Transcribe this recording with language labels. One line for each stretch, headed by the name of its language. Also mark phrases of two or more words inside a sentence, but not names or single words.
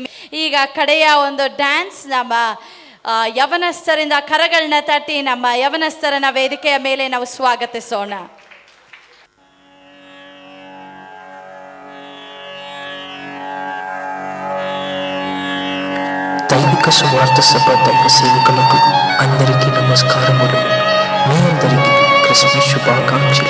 Kannada: ಈಗ ಕಡೆಯ ಒಂದು ಡ್ಯಾನ್ಸ್ ನಮ್ಮ ಯವನಸ್ಥರಿಂದ ಕರಗಳನ್ನ ತಟ್ಟಿ ನಮ್ಮ ಯವನಸ್ಥರನ್ನ ವೇದಿಕೆಯ ಮೇಲೆ ನಾವು ಸ್ವಾಗತಿಸೋಣ.
Telugu: దైవిక సువార్త సభ దైవ సేవకులకు అందరికీ నమస్కారములు. మీ అందరికీ క్రిస్మస్ శుభాకాంక్షలు.